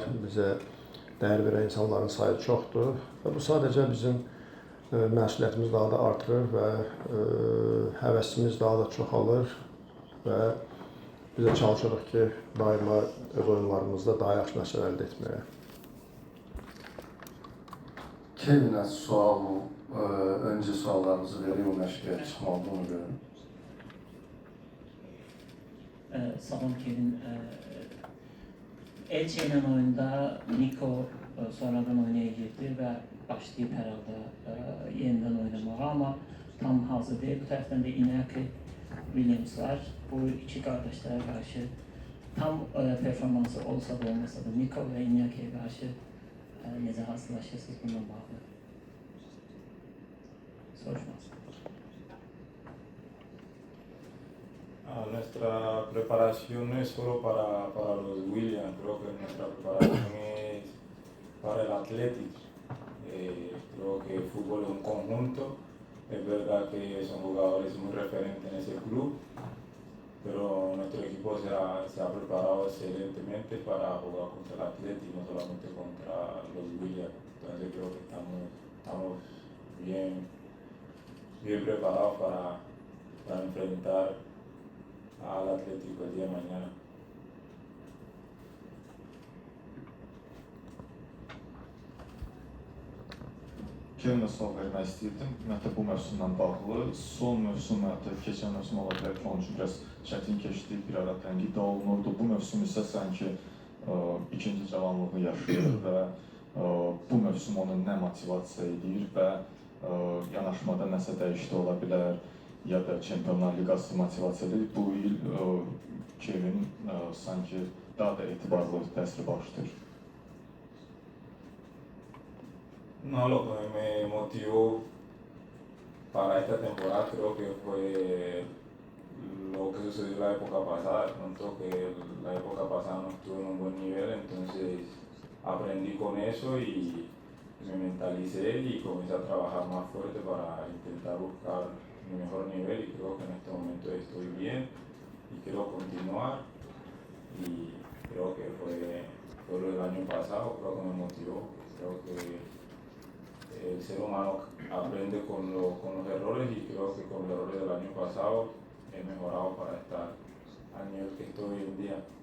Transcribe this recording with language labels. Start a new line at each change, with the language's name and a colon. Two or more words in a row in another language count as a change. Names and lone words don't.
Azerbaijani: Bizə dəyər verən insanların sayı çoxdur və bu sadəcə bizim məsuliyyətimizi daha da artırır və həvəsimiz daha da çoxalır və biz də çalışırıq ki, daima öz oyunlarımızda daha yaxşı nəticə əldə etməyə. Kevin'e önce suallarınızı vereyim, məşqə çıxmadığını görün. Salam Kevin.
Turkish: Elche ile oyunda Nico sonradan oynaya girdi ve başlayıp herhalde yeniden oynamağa ama tam hazır değil. Bu taraftan da Inaki Williams var. Bu iki kardeşlere karşı tam performansı olsa da olmasa da Nico ve Inaki'ye karşı
Azerbaijani: nece hazırlaşırsınız bundan bağlı?
Turkish: Soruşmaz.
Spanish: Nuestra preparación no es solo para los Williams, creo que nuestra preparación es para el Athletic. Creo que el fútbol es un conjunto, es verdad que son jugadores muy referentes en ese club, pero nuestro equipo se ha preparado excelentemente para jugar contra el Athletic, no solamente contra los Williams. Entonces creo que estamos bien preparados para enfrentar al Atlético el día de mañana.
Azerbaijani: Kevinə sual vermək istəyirdim. Ümumiyyətlə bu mövsümlə bağlı. Son mövsüm, keçən mövsüm ola bilər ki, onun üçün biraz çətin keçdi, bir ara tənqid olunurdu. Bu mövsüm isə sanki ikinci cavanlığını yaşayır və bu mövsüm onu nə motivasiya edir və yanaşmada nəsə dəyişdi ola bilər ya da Çempionlar Liqası motivasiya edir. Bu il Kevin sanki daha da etibarlı təsir bağışlayır.
Spanish: No, lo que me motivó para esta temporada creo que fue lo que sucedió la época pasada, de pronto que la época pasada no estuve en un buen nivel, entonces aprendí con eso y me mentalicé y comencé a trabajar más fuerte para intentar buscar mi mejor nivel y creo que en este momento estoy bien y quiero continuar y creo que fue lo del año pasado, creo que me motivó, creo que el ser humano aprende con los errores y creo que con los errores del año pasado he mejorado para estar al nivel que estoy hoy en día.